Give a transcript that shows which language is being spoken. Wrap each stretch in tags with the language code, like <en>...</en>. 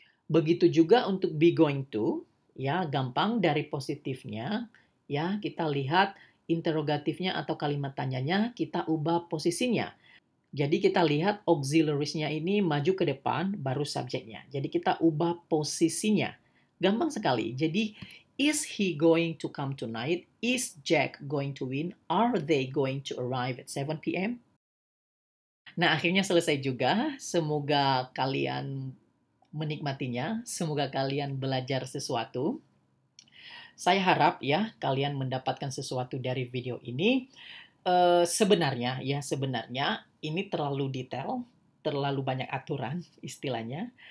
<id>Begitu juga untuk be going to, ya, gampang dari positifnya, ya, kita lihat interrogatifnya atau kalimat tanyanya, kita ubah posisinya. Jadi kita lihat auxiliaries-nya ini maju ke depan, baru subjeknya. Jadi kita ubah posisinya. Gampang sekali. Jadi,</id> <en>is he going to come tonight? Is Jack going to win? Are they going to arrive at 7 p.m.?</en> <id>Nah, akhirnya selesai juga. Semoga kalian menikmatinya. Semoga kalian belajar sesuatu. Saya harap ya kalian mendapatkan sesuatu dari video ini. Sebenarnya ini terlalu detail, terlalu banyak aturan istilahnya.</id>